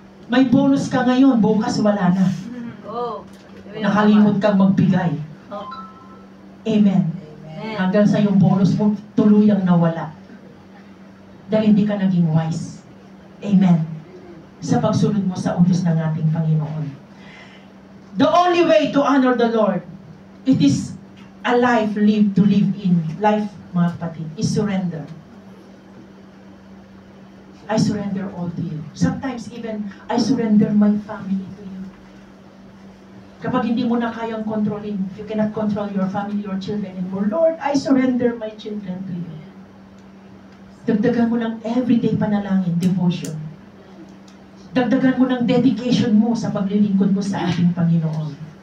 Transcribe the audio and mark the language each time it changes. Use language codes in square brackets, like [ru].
[tl] May bonus ka ngayon, bukas wala na. Oh. Nakalimot kang magbigay. Oh. Amen. Amen. Hanggang sa yung bonus mo tuluyang nawala. Dahil hindi ka naging wise. Amen. Sa pagsunod mo sa utos ng ating Panginoon. [en] The only way to honor the Lord, it is a life lived to live in. Life, [tl] mga kapatid, [en] is surrender. I surrender all to you. Sometimes even, I surrender my family to you. [tl] Kapag hindi mo na kayang kontrolin, [en] you cannot control your family, your children anymore. Lord, I surrender my children to you. [tl] Dagdagan mo ng everyday panalangin, devotion. Dagdagan mo ng dedication mo sa paglilingkod mo sa ating Panginoon.